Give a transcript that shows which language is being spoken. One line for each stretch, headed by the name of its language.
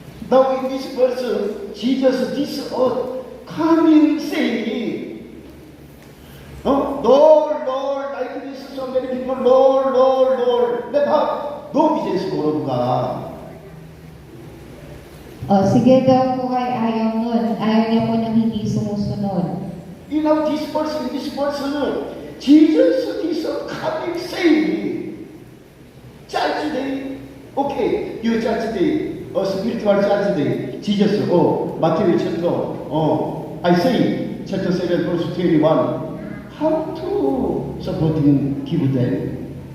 English: Now in this verse, Jesus this coming saying, Lord, like this so many people, Lord, never no business of God.
Filipino: Sige daw po ay ayaw nun. Ayaw niya po nang hindi sumusunod.
English: You know this verse, Jesus this coming saying, church day, okay, you church day. Spiritual church day, Jesus, Matthew chapter, I say, chapter 7, verse 21, how to supporting give them?